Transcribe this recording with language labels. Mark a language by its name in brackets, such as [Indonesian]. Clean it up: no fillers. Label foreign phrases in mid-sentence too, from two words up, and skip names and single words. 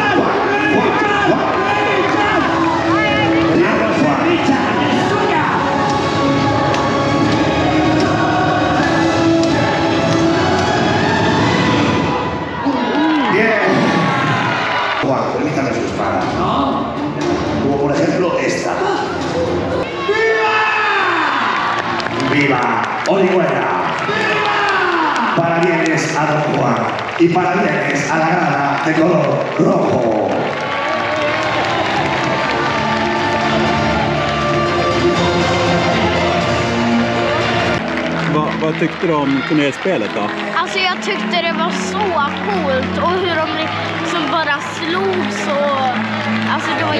[Spanish] Juan, permítame su espada. Como por ejemplo esta. ¡Viva! ¡Viva! ¡Orihuela! ¡Viva! Parabienes a Don Juan y parabienes a la grada de color rojo. [Swedish] Vad tyckte du om turnéspelet då? Alltså jag tyckte det var så coolt och hur de liksom bara slogs och alltså det var